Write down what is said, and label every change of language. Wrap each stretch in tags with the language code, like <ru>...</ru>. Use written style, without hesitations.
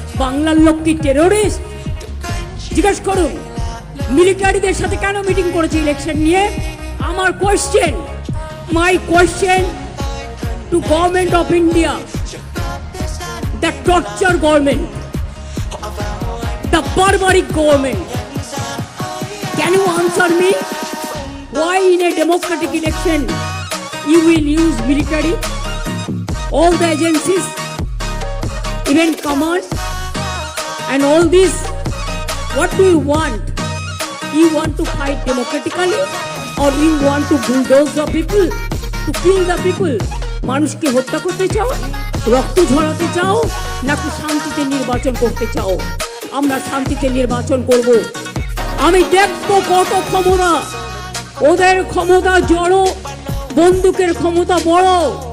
<bn>বাংলার লোক কি টেরোরিস্ট? জিজ্ঞেস করুন মিলিটারিদের সাথে কেন মিটিং করেছে ইলেকশন নিয়ে। আমার question,</bn> <en>My question to government of India, the torture government, the barbaric government. Can you answer me? Why in a democratic election you will use military? All the agencies, even command, and all this. What do you want? You want to fight democratically, or you want to bulldoze the people, to kill the people?</en> <bn>মানুষকে হত্যা করতে চাও, রক্ত ঝরাতে চাও, নাকি শান্তিতে নির্বাচন করতে চাও? আমরা শান্তিতে নির্বাচন করব। আমি দেখবো কত ক্ষমতা। ওদের ক্ষমতা জড়ো, বন্দুকের ক্ষমতা বড়।</bn>